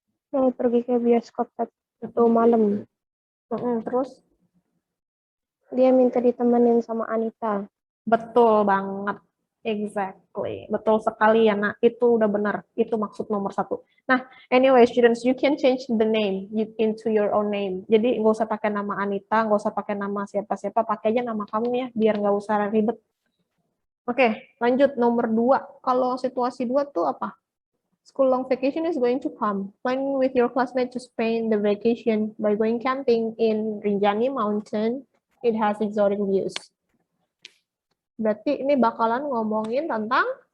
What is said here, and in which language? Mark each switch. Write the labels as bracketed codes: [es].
[id] Mau pergi ke bioskop Sabtu malam. Terus? Dia minta ditemenin sama Anita. Betul banget. Exactly. Betul sekali ya, Nak. Itu udah benar. Itu maksud nomor 1. [en] Nah, anyway, students, you can change the name into your own name. [id] Jadi, nggak usah pakai nama Anita, nggak usah pakai nama siapa-siapa, pakai aja nama kamu ya, biar nggak usah ribet. Oke, lanjut. Nomor 2. Kalau situasi 2 tuh apa? [en] School long vacation is going to come. Plan with your classmate to spend the vacation by going camping in Rinjani Mountain. It has exotic views. [id] Berarti ini bakalan ngomongin tentang